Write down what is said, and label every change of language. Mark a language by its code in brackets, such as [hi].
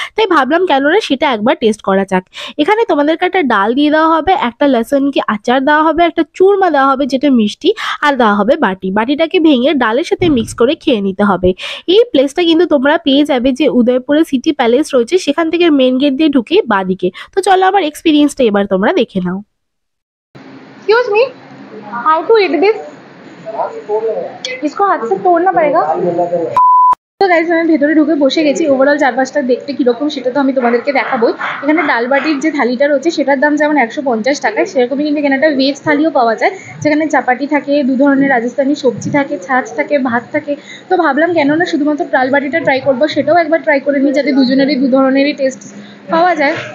[bn] তাই ভাবলাম কেন না সেটা একবার টেস্ট করা যাক। এখানে তোমাদেরকে একটা ডাল দিয়ে দেওয়া হবে, একটা লসুন কি আচার দেওয়া হবে, একটা চুরমা দেওয়া হবে যেটা মিষ্টি, আর দেওয়া হবে বাটিটাকে ভেঙে ডালের সাথে মিক্স করে খেয়ে নিতে হবে। এই প্লেসটা কিন্তু তোমরা পেয়ে যাবে যে উদয়পুরে সিটি প্যালেস রয়েছে সেখান থেকে মেন গেট দিয়ে ঢুকে বাদিকে। তো চলো আমার এক্সপিরিয়েন্সটা এবার তোমরা দেখে নাও। [en] Excuse me, how to eat this? [hi] इसको हाथ से तोड़ना पड़ेगा। [bn] তো গাইস, আমি ভেতরে ঢুকে বসে গেছি। ওভারঅল চারপাশটা দেখতে কীরকম সেটা তো আমি তোমাদেরকে দেখাবোই। এখানে ডাল বাটির যে থালিটা রয়েছে সেটার দাম যেমন 150 টাকায়, সেরকমই কিন্তু এখানে একটা ভেজ থালিও পাওয়া যায়, যেখানে চাপাটি থাকে, দু ধরনের রাজস্থানি সবজি থাকে, ছাঁচ থাকে, ভাত থাকে। তো ভাবলাম কেন না শুধুমাত্র ডাল বাটিটা ট্রাই করবো, সেটাও একবার ট্রাই করে নিই, যাতে দুজনেরই দু ধরনেরই টেস্ট পাওয়া যায়।